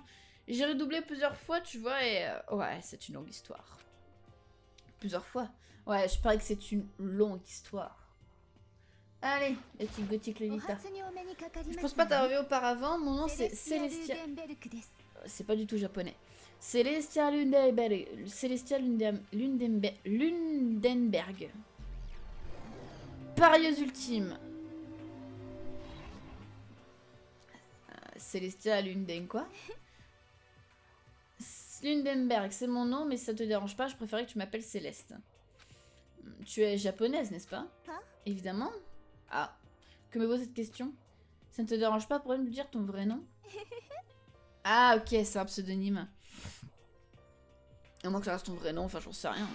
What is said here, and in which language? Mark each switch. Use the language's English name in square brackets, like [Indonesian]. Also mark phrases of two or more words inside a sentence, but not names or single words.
[French] J'ai redoublé plusieurs fois, tu vois, et... ouais, c'est une longue histoire. Plusieurs fois? Ouais, je parie que c'est une longue histoire. Allez, la petite gothique Lolita. Je pense pas t'avoir vu auparavant, mon nom c'est Celestia... C'est pas du tout japonais. Celestia Lundenberg. Celestia Lundenberg. Parieuse ultime. Celestia Lunden quoi? Lundenberg, c'est mon nom, mais si ça te dérange pas, je préférais que tu m'appelles Céleste. Tu es japonaise, n'est-ce pas? Évidemment. Ah, que me vaut cette question? Ça ne te dérange pas pour me dire ton vrai nom? Ah, ok, c'est un pseudonyme. À moins que ça reste ton vrai nom, enfin j'en sais rien.